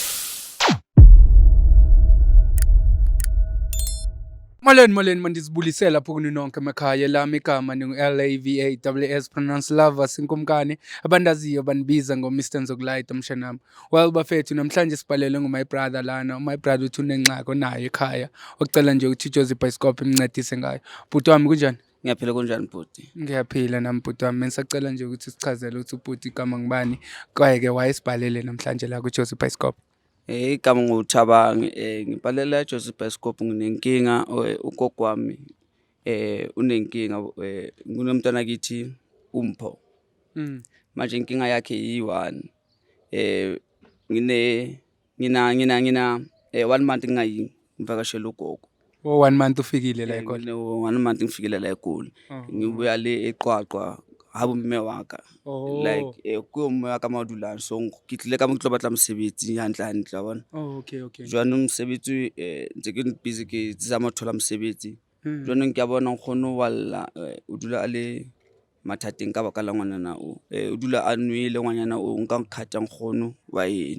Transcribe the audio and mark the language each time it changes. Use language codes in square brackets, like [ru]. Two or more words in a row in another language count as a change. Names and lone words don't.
[xh] Molweni mandizibulisela lapho kuni nonke emakhaya lami igama LAVAWS pronounce lava sinkumkani abandaziyo banibiza ngoMr Nzokulayita mshanami. Well bafethu namhlanje sibhalele [en] my brother [xh] lana [en] my brother [xh] uthi unengxako nayo ekhaya okucela nje ukuthi Jozi Bioscope imncedise ngayo. [zu] Bhuti wami kunjani? Ngiyaphila kunjani bhuti? Ngiyaphila nami bhuti wami ngisacela nje ukuthi sichazele ukuthi ubhuti igama ngibani kwaye-ke wayesibhalele namhlanje la kuJozi Bioscope. Igama nguthabangi ngibhalela Jozi Bioscope nginenkinga ugogo wami unenkinga kunomntwana kithi uMpho. Manje inkinga yakhe yi1 ngina 1 month ngivakashela ugogo. 1 month ufikile la ekhona. 1 month ngifikile la eGoli. [st] Ngibuya le eQwaqwa habo mme waka like kuyomme waka madulana so ngikile ka motlo batla mosebetsi hantle yabona. Okay. Jwanong mosebetsi ntse ke busy ke tsama thola mosebetsi. Jwanong ke a bona nkgono walla o dula ale mathateng ka baka la ngwanana o dula a nwele ngwanyana o nka nkhatha nkgono wa yeno.